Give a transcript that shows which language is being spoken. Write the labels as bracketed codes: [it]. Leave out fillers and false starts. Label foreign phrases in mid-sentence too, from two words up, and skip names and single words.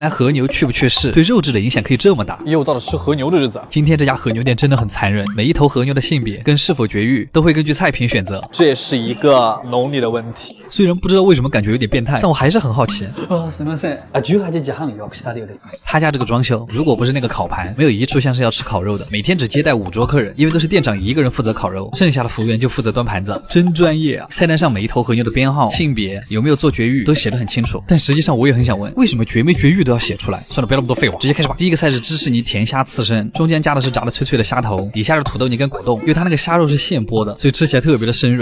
[zh] 那和牛去不去世，对肉质的影响可以这么大。又到了吃和牛的日子。今天这家和牛店真的很残忍，每一头和牛的性别跟是否绝育都会根据菜品选择，这也是一个农历的问题。虽然不知道为什么感觉有点变态，但我还是很好奇。 [ja] すみません。18時半予約したようです。 [zh] 他家这个装修，如果不是那个烤盘，没有一处像是要吃烤肉的。每天只接待5桌客人，因为都是店长一个人负责烤肉，剩下的服务员就负责端盘子，真专业啊！菜单上每一头和牛的编号、性别、有没有做绝育都写得很清楚。但实际上我也很想问，为什么绝没绝育都要写出来？算了，不要那么多废话，直接开始吧。第一个菜是芝士泥甜虾刺身，中间加的是炸的脆脆的虾头，底下是土豆泥跟果冻，因为它那个虾肉是现剥的，所以吃起来特别的生软，